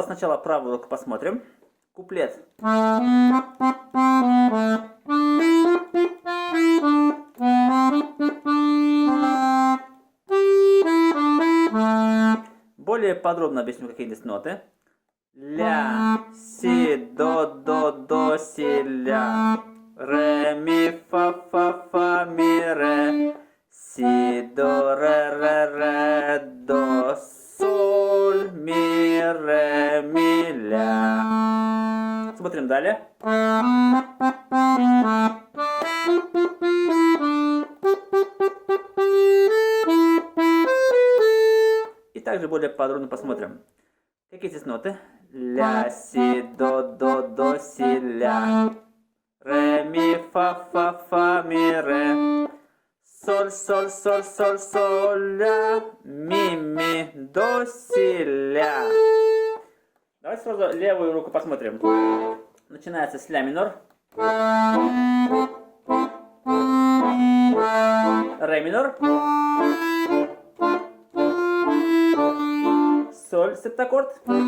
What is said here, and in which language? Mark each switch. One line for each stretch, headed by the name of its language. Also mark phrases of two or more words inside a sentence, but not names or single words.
Russian: Сначала правую руку посмотрим. Куплет. Более подробно объясню, какие здесь ноты. Ля, си, до, си, ля. Ре, ми, фа, ми, ре. Си, до, ре, до, соль, ми, ре, ми, ля. Смотрим далее. И также более подробно посмотрим, какие здесь ноты. Ля, си, до, си, ля. Ре, ми, фа, ми, ре. Соль, ля. Ми, до, си, ля. Давайте сразу левую руку посмотрим. Начинается с ля минор. Ре минор. Соль, септаккорд.